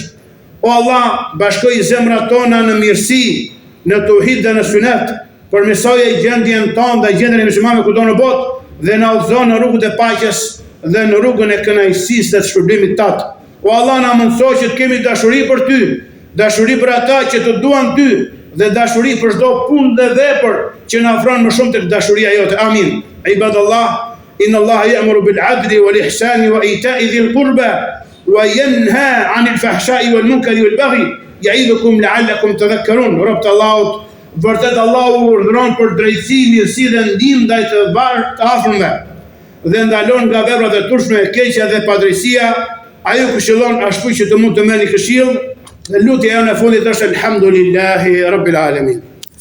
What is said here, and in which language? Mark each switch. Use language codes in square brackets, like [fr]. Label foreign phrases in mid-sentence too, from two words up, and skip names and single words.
[sq] O Allah, bashkoj zemrat tona në mirësi, në tauhid dhe në sunet, përmirësoje gjendjen tonë dhe gjendjen e muslimanëve kudo në botë dhe na udhëzo në rrugën e paqes dhe në rrugën e kënaqësisë dhe të shpërblimit tat. O Allah, na mundëso që të kemi dashuri për ty, dashuri për ata që të duan ty dhe dashuri për çdo punë dhe vepër që na afron më shumë tek dashuria jote. Amin. [ar] عباد الله إن الله يأمر بالعدل والإحسان وإيتاء ذي القربى وينهى عن الفحشاء والمنكر والبغي يعظكم لعلكم تذكرون. [sq] Robt Allahut, vërtet Allahu urdhëron për drejtësi, mirësi dhe ndihmë ndaj të afërmve dhe ndalon nga veprat e turshme, e keqja dhe padrejësia. Ai ju këshillon ashtu që të mund të merrni këshill, dhe lutja jonë e fundit është [ar] الحمد لله رب العالمين.